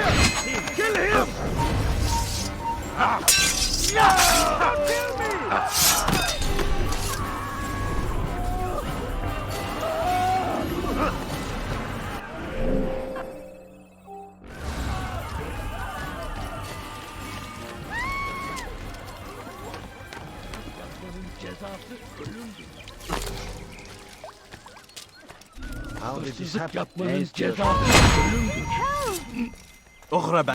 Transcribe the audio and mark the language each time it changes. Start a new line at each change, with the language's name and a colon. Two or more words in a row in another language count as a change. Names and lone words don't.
English: Kill him! Don't kill me!
Turkish: Cezası ölümdür. Hırsızlık yapmanın cezası ölümdür.
Arabic: اخرى بقى.